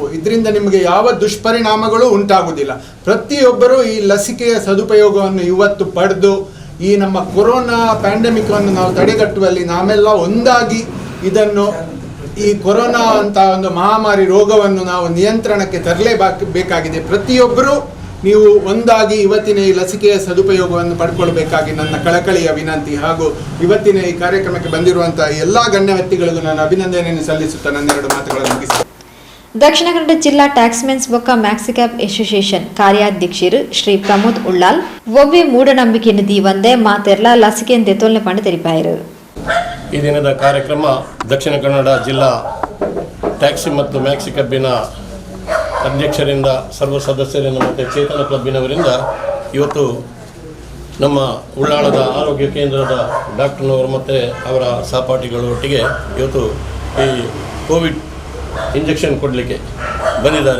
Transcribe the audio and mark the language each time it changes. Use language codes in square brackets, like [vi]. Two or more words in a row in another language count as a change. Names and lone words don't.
[kn] ಇದರಿಂದ ನಿಮಗೆ ಯಾವ ದುಷ್ಪರಿಣಾಮಗಳು ಉಂಟಾಗುವುದಿಲ್ಲ. ಪ್ರತಿಯೊಬ್ಬರೂ ಈ ಲಸಿಕೆಯ ಸದುಪಯೋಗವನ್ನು ಇವತ್ತು ಪಡೆದು ಈ ನಮ್ಮ ಕೊರೋನಾ ಪ್ಯಾಂಡಮಿಕ್ ಅನ್ನು ನಾವು ತಡೆಗಟ್ಟುವಲ್ಲಿ ನಾವೆಲ್ಲ ಒಂದಾಗಿ ಇದನ್ನು ಈ ಕೊರೋನಾ ಅಂತ ಒಂದು ಮಹಾಮಾರಿ ರೋಗವನ್ನು ನಾವು ನಿಯಂತ್ರಣಕ್ಕೆ ತರಲೇಬೇಕಾಗಿದೆ. ಪ್ರತಿಯೊಬ್ಬರೂ ನೀವು ಒಂದಾಗಿ ಇವತ್ತಿನ ಈ ಲಸಿಕೆಯ ಸದುಪಯೋಗವನ್ನು ಪಡ್ಕೊಳ್ಬೇಕಾಗಿ ನನ್ನ ಕಳಕಳಿಯ ವಿನಂತಿ. ಹಾಗೂ ಇವತ್ತಿನ ಈ ಕಾರ್ಯಕ್ರಮಕ್ಕೆ ಬಂದಿರುವಂತಹ ಎಲ್ಲ ಗಣ್ಯ ವ್ಯಕ್ತಿಗಳಿಗೂ ನಾನು ಅಭಿನಂದನೆಯನ್ನು ಸಲ್ಲಿಸುತ್ತಾ ನನ್ನೆರಡು ಮಾತುಗಳನ್ನು ಮುಗಿಸ್ತೇನೆ. [tcy] ದಕ್ಷಿಣ ಕನ್ನಡ ಜಿಲ್ಲಾ ಟ್ಯಾಕ್ಸ್ಮೆನ್ಸ್ ಬೊಕ್ಕ ಮ್ಯಾಕ್ಸಿಕ್ಯಾಬ್ ಅಸೋಸಿಯೇಷನ್ ಕಾರ್ಯಾಧ್ಯಕ್ಷರು ಶ್ರೀ ಪ್ರಮೋದ್ ಉಳ್ಳಾಲ್ ಒವ್ವೆ ಮೂಢನಂಬಿಕೆಯನ್ನು ದೀವಂದೆ ಮಾತೆರ್ಲ ಲಸಿಕೆಯನ್ನು ತೆತ್ತೋಲ್ನೆ ಪಂಡ ತೆರಿಪಾಯರು. [kn] ಈ ದಿನದ ಕಾರ್ಯಕ್ರಮ ದಕ್ಷಿಣ ಕನ್ನಡ ಜಿಲ್ಲಾ ಟ್ಯಾಕ್ಸಿ ಮತ್ತು ಮ್ಯಾಕ್ಸಿ ಕ್ಲಬ್ಬಿನ ಅಧ್ಯಕ್ಷರಿಂದ, ಸರ್ವ ಸದಸ್ಯರಿಂದ ಮತ್ತು ಚೇತನ ಕ್ಲಬ್ಬಿನವರಿಂದ ಇವತ್ತು ನಮ್ಮ ಉಳ್ಳಾಳದ ಆರೋಗ್ಯ ಕೇಂದ್ರದ ಡಾಕ್ಟರ್ನವರು ಮತ್ತು ಅವರ ಸಹಪಾಠಿಗಳೊಟ್ಟಿಗೆ ಇವತ್ತು ಈ ಕೋವಿಡ್ ಇಂಜೆಕ್ಷನ್ ಕೊಡಲಿಕ್ಕೆ ಬಂದಿದ್ದಾರೆ.